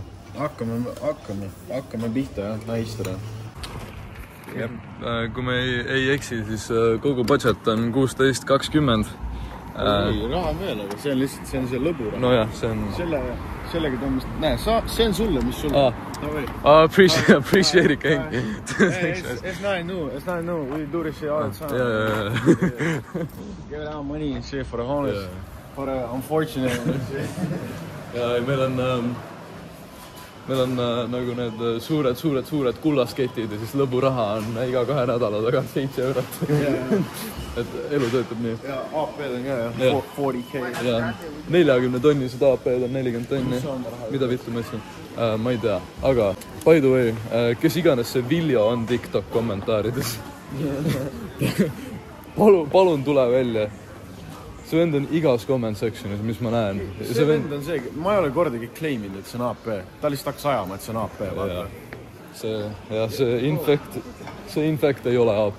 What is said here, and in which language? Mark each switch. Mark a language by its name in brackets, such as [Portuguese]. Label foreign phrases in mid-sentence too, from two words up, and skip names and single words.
[Estonian] Hakkame pihta, jah, naistada. Kui me ei eksi, siis kogu budget on 16-20. Raha on veel, aga see on lihtsalt, see on see lõbu raha. No jah, see on... Sellega tõmbast... Näe, see on sulle, mis sulle. [English] Appreciate it, gang. It's not new. We do this shit all the time. Yeah. Give out money and shit for the homeless. For the unfortunate. [Estonian] Ja meil on nagu need suured kullasketid ja siis lõburaha on iga 2 nädala tagant 7 eurot. Et elu töötab nii. Ja AP-d on ka, jah. 40K. Ja 40 tonnised AP-d on 40 tonni. Mida vittu ma ütlesin? Ma ei tea. Aga, [English] by the way, [Estonian] kes iganes see Viljo on TikTok kommentaarides. Palun tule välja. See vend on igas [English] comment sectionis, [Estonian] mis ma näen. See vend on see, ma ei ole kordagi claiminud, et see on AP. Ta lihtsalt hakkas ajama, et see on AP. See infekt ei ole AP.